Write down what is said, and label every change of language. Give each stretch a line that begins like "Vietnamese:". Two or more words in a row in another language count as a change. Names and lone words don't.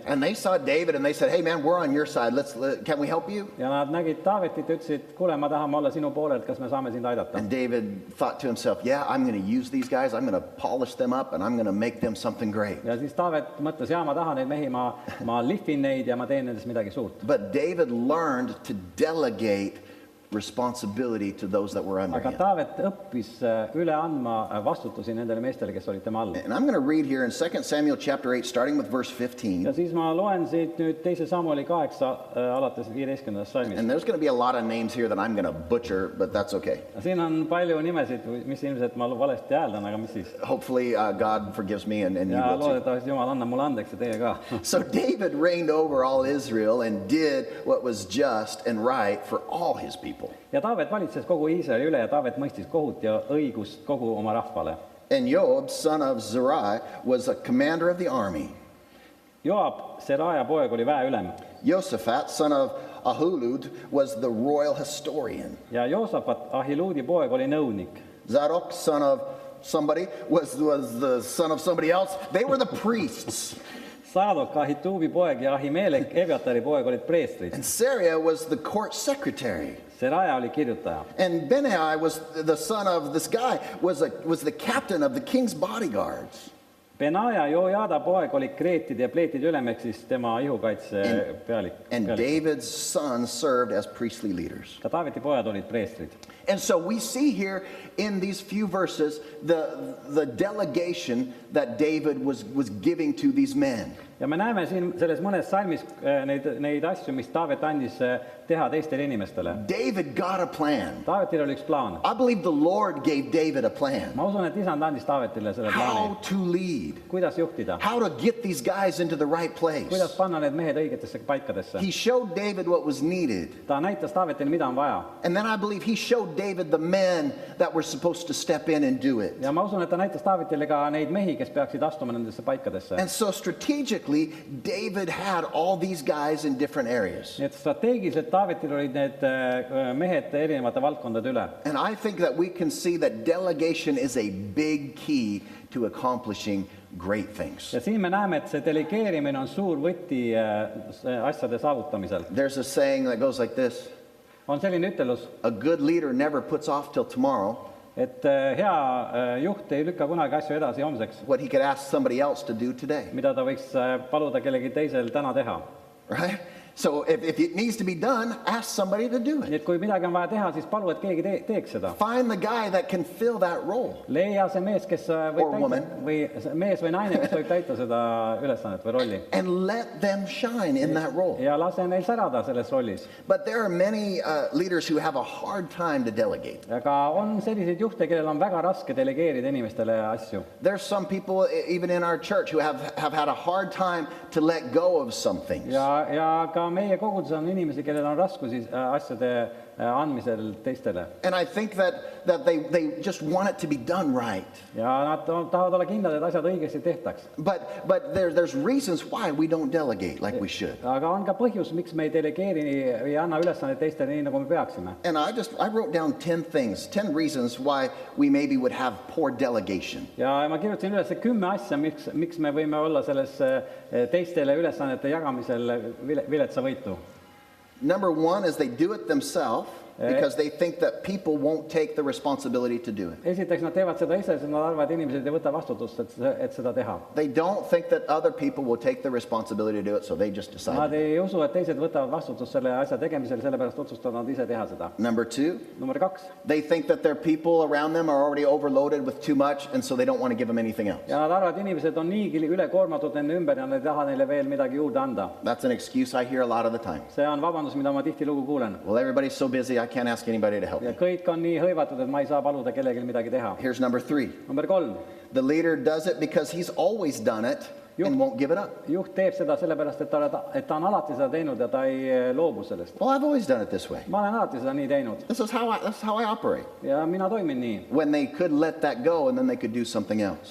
English: And they saw David and they said, hey man, we're on your side. Can we help you?
Estonian: ja nad nägid Taavetit ja ütlesid, kuule, ma tahame olla sinu poolelt, kas me saame sind aidata.
English: And David thought to himself, yeah, I'm going to use these guys. I'm going to polish them up and I'm going to make them something great.
Estonian: ja siis Taavet mõtles, ma tahan neid mehi, ma lihvin neid ja ma teen nendest midagi suurt.
English: But David learned to delegate responsibility to those that were under
Estonian: aga
English: him.
Estonian: Taavet õppis üle andma vastutusi nendele meestele, kes olid tema all.
English: And I'm going to read here in 2 Samuel chapter 8, starting with verse
Estonian: Ja
English: 15.
Estonian: siis ma loen siit nüüd 2 Samueli 8 alates 15. salmist.
English: And there's going to be a lot of names here that I'm going to butcher, but that's okay.
Estonian: Siin on palju nimesid, mis ilmselt ma valesti hääldan, aga mis siis?
English: Hopefully God forgives me and you
Estonian: Ja
English: will too.
Estonian: loodetavasti Jumal annab mulle andeks ja teie ka.
English: So David reigned over all Israel and did what was just and right for all his people.
Estonian: Ja Taavet valitses kogu Iisraeli üle ja Taavet mõistis kohut ja õigust kogu oma rahvale.
English: And Joab, son of Zeruiah, was a commander of the army.
Estonian: Joab, Seraja poeg, oli väeülem.
English: Josaphat, son of Ahilud, was the royal historian.
Estonian: Ja Joosafat, Ahiluudi poeg, oli nõunik.
English: Zadok, son of somebody, was the son of somebody else. They were the priests.
Estonian: Saadok, Ahituubi poeg ja Ahimelek, Ebiatari poeg, olid preestrid.
English: And Sariah was the court secretary.
Estonian: Seraja oli kirjutaja.
English: And Benai was the son of this guy, was the captain of the king's bodyguards.
Estonian: Benaja, Joojada poeg, oli kreetide ja pleetide ülem, ehk siis tema ihukaitse pealik.
English: And David's sons served as priestly leaders.
Estonian: Ka Taaveti pojad olid preestrid.
English: And so we see here in these few verses the delegation that David was giving to these men.
Estonian: Ja me näeme siin selles mõnes salmis neid asju, mis Taavet andis teha teistele inimestele.
English: David got a plan.
Estonian: Taavetil oli üks plaan.
English: I believe the Lord gave David a plan.
Estonian: Ma usun, et isand andis Taavetile selle plaani.
English: How to lead.
Estonian: Kuidas juhtida?
English: How to get these guys into the right place.
Estonian: Kuidas panna need mehed õigetesse paikadesse?
English: He showed David what was needed.
Estonian: Ta näitas Taavetile, mida on vaja.
English: And then I believe he showed David the men that were supposed to step in and do it.
Estonian: Ja ma usun, et ta näitas Taavetile ka neid mehi, kes peaksid astuma nendesse paikadesse.
English: And so strategically, David had all these guys in different areas.
Estonian: Nii et strateegiliselt Taavetil olid need mehed erinevate valdkondade üle.
English: And I think that we can see that delegation is a big key to accomplishing great things.
Estonian: Ja siin me näeme, et see delegeerimine on suur võti asjade saavutamisel.
English: There's a saying that goes like this.
Estonian: On selline ütelus,
English: A good leader never puts off till tomorrow
Estonian: et hea juht ei lükka kunagi asju edasi homseks,
English: what he could ask somebody else to do today.
Estonian: mida ta võiks paluda kellegi teisel täna teha.
English: Right? So if it needs to be done, ask somebody to do
Estonian: Nii
English: it.
Estonian: et kui midagi on vaja teha, siis palu, et keegi teeks seda.
English: Find the guy that can fill that role.
Estonian: Leia see mees, kes
English: Or
Estonian: võib
English: woman.
Estonian: täita, või mees või naine, kes võib täita seda ülesannet või rolli.
English: And let them shine in that role.
Estonian: Ja lase neil särada selles rollis.
English: But there are many leaders who have a hard time to delegate.
Estonian: Aga on selliseid juhte, kellel on väga raske delegeerida inimestele asju.
English: There's some people, even in our church, who have had a hard time to let go of some things.
Estonian: Ja ka meie koguduses on inimesi, kellel on raskusi asjade andmisel teistele.
English: And I think that they just want it to be done right.
Estonian: Ja nad tahavad olla kindlad, et asjad õigesti tehtaks.
English: But there's reasons why we don't delegate like we should.
Estonian: Aga on ka põhjus, miks me ei delegeeri või anna ülesandeid teistele nii, nagu me peaksime.
English: And I wrote down 10 things, 10 reasons why we maybe would have poor delegation.
Estonian: Ja ma kirjutasin üles 10 asja, miks me võime olla selles teistele ülesannete jagamisel viletsa võitu.
English: Number 1 is they do it themselves because they think that people won't take the responsibility to do it.
Estonian: Esiteks nad teevad seda ise, sest nad arvavad, et inimesed ei võta vastutust, et seda teha.
English: They don't think that other people will take the responsibility to do it, so they just decide.
Estonian: Nad ei usu, et teised võtavad vastutust selle asja tegemisel, sellepärast otsustavad nad ise teha seda.
English: Number 2,
Estonian: Number 2.
English: they think that their people around them are already overloaded with too much, and so they don't want to give them anything else.
Estonian: Ja nad arvavad, et inimesed on niigi ülekoormatud nende ümber ja nad ei taha neile veel midagi juurde anda.
English: That's an excuse I hear a lot of the time.
Estonian: See on vabandus, mida ma tihtilugu kuulen.
English: Well, everybody's so busy, I can't ask anybody to help
Estonian: Ja
English: me.
Estonian: kõik on nii hõivatud, et ma ei saa paluda kellelgi midagi teha.
English: Here's number 3.
Estonian: Number 3.
English: The leader does it because he's always done it and won't give it up.
Estonian: Juht teeb seda sellepärast, et ta on alati seda teinud ja ta ei loobu sellest.
English: Well, I've always done it this way.
Estonian: Ma olen alati seda nii teinud
English: That's how I operate.
Estonian: ja mina toimin nii.
English: When they could let that go and then they could do something else.